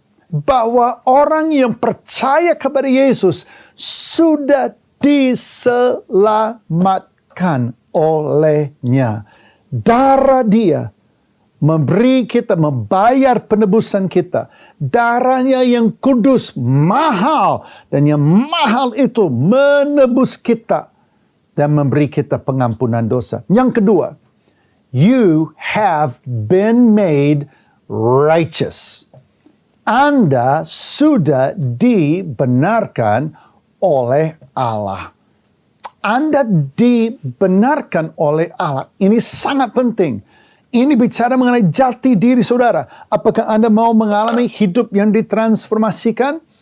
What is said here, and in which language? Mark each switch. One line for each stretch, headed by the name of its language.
Indonesian: Bahwa orang yang percaya kepada Yesus sudah diselamatkan olehnya. Darah dia memberi kita, membayar penebusan kita. Darahnya yang kudus, mahal. Dan yang mahal itu menebus kita dan memberi kita pengampunan dosa. Yang kedua,
English: you have been made righteous.
Indonesian: Anda sudah dibenarkan oleh Allah. Anda dibenarkan oleh Allah. Ini sangat penting. Ini bicara mengenai jati diri saudara. Apakah Anda mau mengalami hidup yang ditransformasikan?